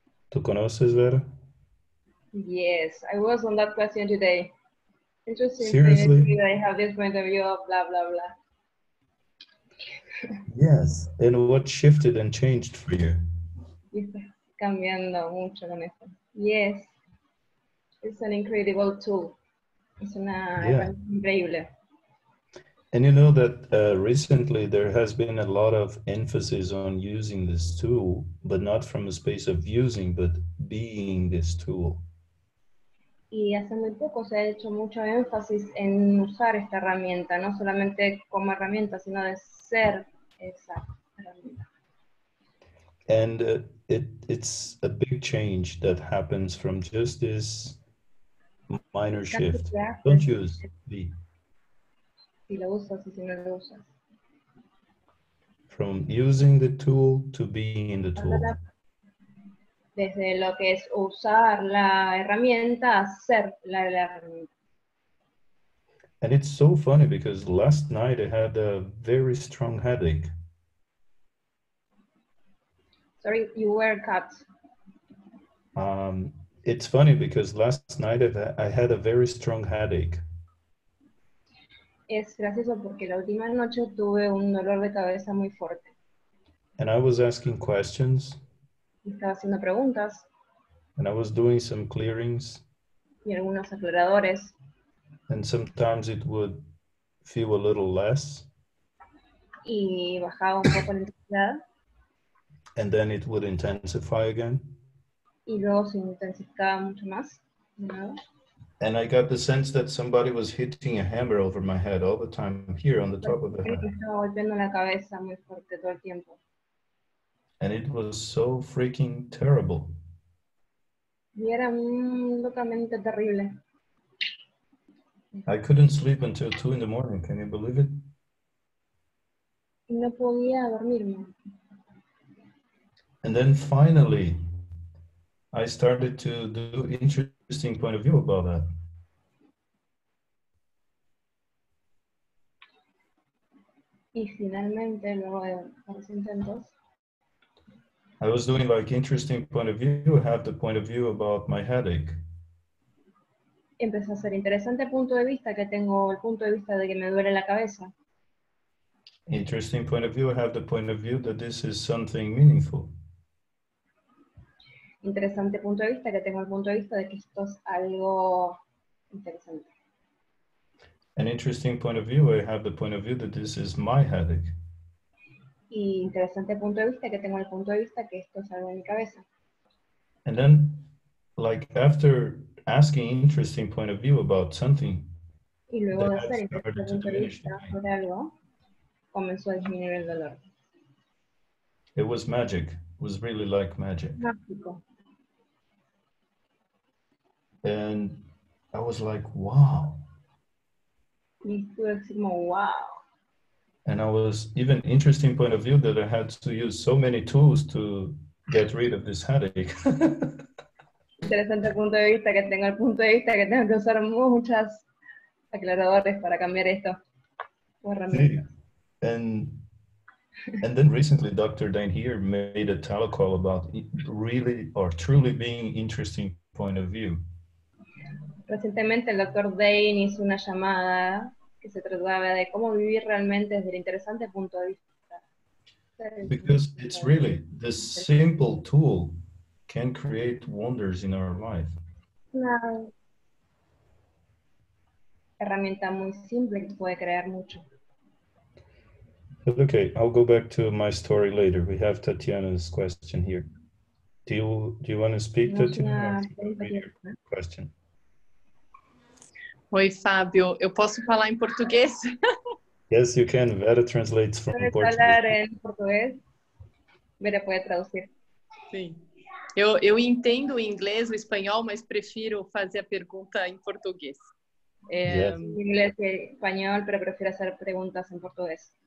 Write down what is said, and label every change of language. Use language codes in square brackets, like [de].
[es] ¿Tú conoces, Vera? [en] Yes, I was on that question today. Interesting point of Seriously? view, I have this point of view, blah, blah, blah. Yes. And what shifted and changed for you? [es] Y está cambiando mucho con esto. [en] Yes, it's an incredible tool. [es] Es una [en] Yeah. [es] herramienta increíble. [en] And you know that recently there has been a lot of emphasis on using this tool, but not from a space of using, but being this tool. [es] Y hace muy poco se ha hecho mucho énfasis en usar esta herramienta, no solamente como herramienta, sino de ser esa herramienta. [en] And it's a big change that happens from just this minor shift. Don't use the. [es] Si lo usas y si no lo usas. [en] From using the tool to being the tool. [es] Desde lo que es usar la herramienta a ser la herramienta. [en] And it's so funny because last night I had a very strong headache. Sorry, you were cut. It's funny because last night I had a very strong headache. [es] Es gracioso porque la última noche tuve un dolor de cabeza muy fuerte. [en] And I was asking questions. [es] Estaba haciendo preguntas. [en] And I was doing some clearings. [es] Y algunos aclaradores. [en] And sometimes it would feel a little less. [es] Y bajaba un poco la intensidad. [en] And then it would intensify again. [es] Y luego se intensificaba mucho más. [en] And I got the sense that somebody was hitting a hammer over my head all the time here on the top of the head. [es] Estaba golpeando la cabeza muy fuerte todo el tiempo. [en] And it was so freaking terrible. [es] Y era locamente terrible. [en] I couldn't sleep until 2 in the morning. Can you believe it? [es] Y no podía dormirme. [en] And then finally, I started to do interesting point of view about that. [es] Y finalmente, luego de varios intentos, [en] I was doing like interesting point of view, have the point of view about my headache. [es] empezó a ser interesante punto de vista, que tengo el punto de vista de que me duele la cabeza. [en] Interesting point of view, I have the point of view that this is something meaningful. [es] Interesante punto de vista, que tengo el punto de vista de que esto es algo interesante. [en] An interesting point of view, I have the point of view that this is my headache. [es] Y interesante punto de vista, que tengo el punto de vista que esto es algo en mi cabeza. [en] And then, like after asking interesting point of view about something, [es] y luego de ser interesante punto de vista sobre algo, comenzó a disminuir el dolor. [en] It was magic. It was really like magic. [es] Mágico. [en] And I was like, wow. [es] Y estuve así como, wow. [en] And I was even interesting point of view that I had to use so many tools to get rid of this headache. [es] Interesante punto de vista, que tengo el punto de vista que tengo que usar muchas aclaradores para cambiar esto. [en] Sí. And then recently Dr. Dane here made a telecall about really or truly being interesting point of view. [es] Recientemente el Dr. Dane hizo una llamada que se trataba de cómo vivir realmente desde el interesante punto de vista. [en] Because it's really this simple tool can create wonders in our life. [es] Una herramienta muy simple que puede crear mucho. [en] But okay, I'll go back to my story later. We have Tatiana's question here. Do you want to speak, Tatiana? Question. [pt] Oi, Fábio. Eu posso falar em português? [en] Yes, you can. Vera translates from [es] ¿Puedes [en] Portuguese. [es] hablar en portugués? Vera puede traducir. [pt] Sim. Eu entendo o inglês, o espanhol, mas prefiro fazer a pergunta em português. [en] Yes. [es] Inglés y español, pero prefiero hacer preguntas en portugués.